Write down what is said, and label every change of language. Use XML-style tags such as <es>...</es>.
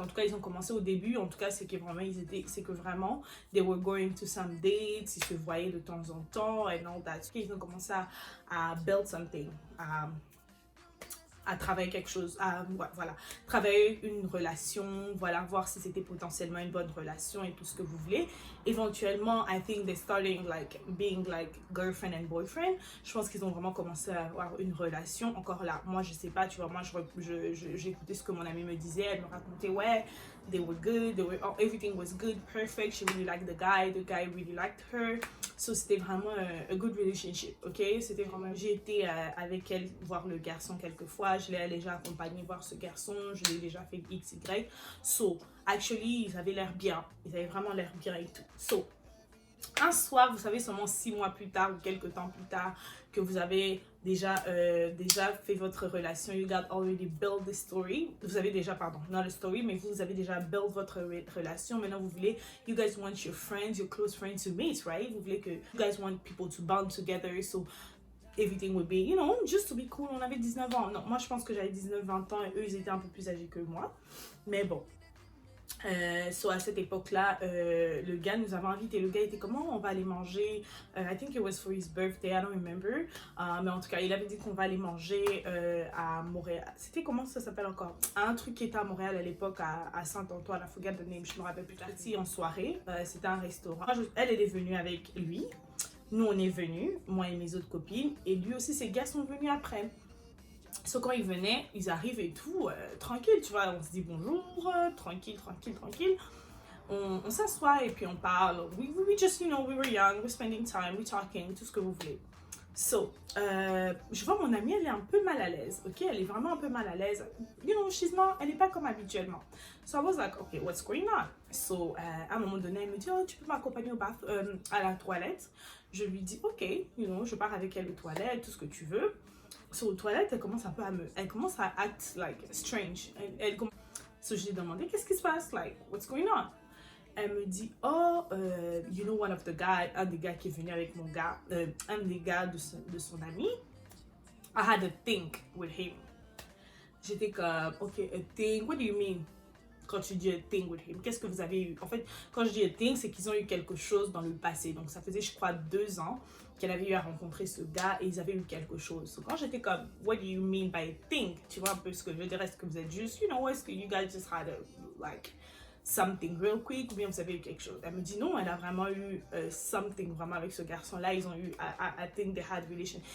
<fr>En tout cas, ils ont commencé au début. En tout cas, c'est que vraiment,</fr> <en>they were going to some dates.</en> <fr>Ils se voyaient de temps en temps</fr> <en>and all that.</en> <fr>Ils ont commencé à</fr> <en>build something,</en> <fr>à travailler quelque chose, voilà, travailler une relation, voilà, voir si c'était potentiellement une bonne relation et tout ce que vous voulez. Éventuellement,</fr> <en>I think they're starting like being like girlfriend and boyfriend.</en> <fr>Je pense qu'ils ont vraiment commencé à avoir une relation. Encore là, moi je sais pas, tu vois, moi j'écoutais ce que mon amie me disait, elle me racontait, ouais,</fr> <en>they were good, everything was good, perfect, she really liked the guy really liked her. So</en> <fr>c'était vraiment</fr> <en>a good relationship, ok?</en> <fr>C'était vraiment, j'ai été avec elle voir le garçon quelques fois, je l'ai déjà accompagné voir ce garçon, je l'ai déjà fait XY.</fr> <en>So, actually,</en> <fr>ils avaient l'air bien, ils avaient vraiment l'air bien et tout. So, un soir, vous savez, seulement 6 mois plus tard ou quelques temps plus tard, que vous avez déjà fait votre relation,</fr> <en>you got already built the story.</en> <fr>Vous avez déjà, pardon,</fr> <en>not the story,</en> <fr>mais vous avez déjà</fr> <en>built</en> <fr>votre relation. Maintenant, vous voulez,</fr> <en>you guys want your friends, your close friends to meet, right?</en> <fr>Vous voulez que,</fr> <en>you guys want people to bond together. So, everything would be, just to be cool.</en> <fr>On avait 19 ans. Non, moi je pense que j'avais 19-20 ans et eux ils étaient un peu plus âgés que moi. Mais bon. So à cette époque-là, le gars nous avait invités. Le gars était comment on va aller manger.</fr> <en>I think it was for his birthday, I don't remember.</en> <fr>Mais en tout cas, il avait dit qu'on va aller manger à Montréal. C'était comment ça s'appelle encore? Un truc qui était à Montréal à l'époque, à Saint-Antoine,</fr> <en>I forget the name,</en> <fr>je me rappelle plus tard. En soirée, c'était un restaurant. Elle est venue avec lui. Nous, on est venus, moi et mes autres copines. Et lui aussi, ses gars sont venus après. So, quand ils venaient, ils arrivent et tout, tranquille, tu vois, on se dit bonjour, tranquille. On s'assoit et puis on parle.</fr> <en>We just, we were young, we're spending time, we're talking,</en> <fr>tout ce que vous voulez. So, je vois mon amie, elle est un peu mal à l'aise, ok? Elle est vraiment un peu mal à l'aise. Elle n'est pas comme habituellement.</fr> <en>So I was like, okay, what's going on?</en> <fr>So, à un moment donné, elle me dit, oh, tu peux m'accompagner à la toilette? Je lui dis, ok, je pars avec elle aux toilettes, tout ce que tu veux. So, aux toilettes, elle commence à</fr> <en>act like strange.</en> <fr>So, je lui ai demandé, qu'est-ce qui se passe?</fr> <en>Like, what's going on?</en> <fr>Elle me dit, oh,</fr> <en>one of the guys,</en> <fr>un des gars qui est venu avec mon gars, un des gars de son ami,</fr> <en>I had a thing with him.</en> <fr>J'étais comme, ok,</fr> <en>a thing, what do you mean?</en> <fr>Quand tu dis</fr> <en>a thing with him,</en> <fr>qu'est-ce que vous avez eu? En fait, quand je dis</fr> <en>a thing,</en> <fr>c'est qu'ils ont eu quelque chose dans le passé. Donc, ça faisait, je crois, 2 ans qu'elle avait eu à rencontrer ce gars et ils avaient eu quelque chose. So, quand j'étais comme,</fr> <en>what do you mean by a thing?</en> <fr>Tu vois un peu ce que je veux dire? Est-ce que vous êtes juste, est-ce que</fr> <en>you guys just had something real quick</en> <fr>ou bien vous avez eu quelque chose? Elle me dit non, elle a vraiment eu</fr> <en>something</en> <fr>vraiment avec ce garçon-là. Ils ont eu,</fr> <en>I think they had relation.</en>